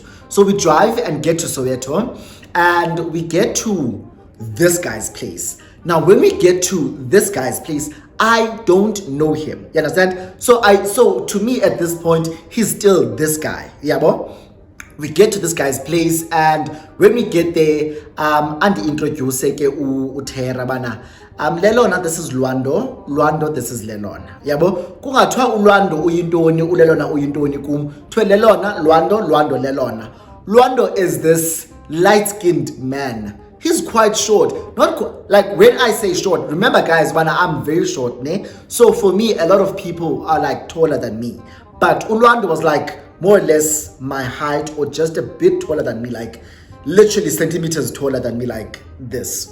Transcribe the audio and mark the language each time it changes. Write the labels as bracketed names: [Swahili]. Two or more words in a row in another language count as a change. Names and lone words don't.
[English] So we drive and get to Soweto and we get to this guy's place. Now, when we get to this guy's place, I don't know him. You understand? So to me at this point, he's still this guy. Yeah, boy? We get to this guy's place and when we get there, and introduce Utera bana. Lelona, this is Luando, this is Lelona. [Xhosa] Yabo, kungathiwa uLwando uyintoni, uLelona uyintoni kum. Thwe Lelona, Luando, Lelona. [English] Luando is this light-skinned man. He's quite short. Like when I say short, remember guys, I'm very short, ne? So for me, a lot of people are like taller than me. But Luando was like more or less my height or just a bit taller than me, like literally centimeters taller than me, like this.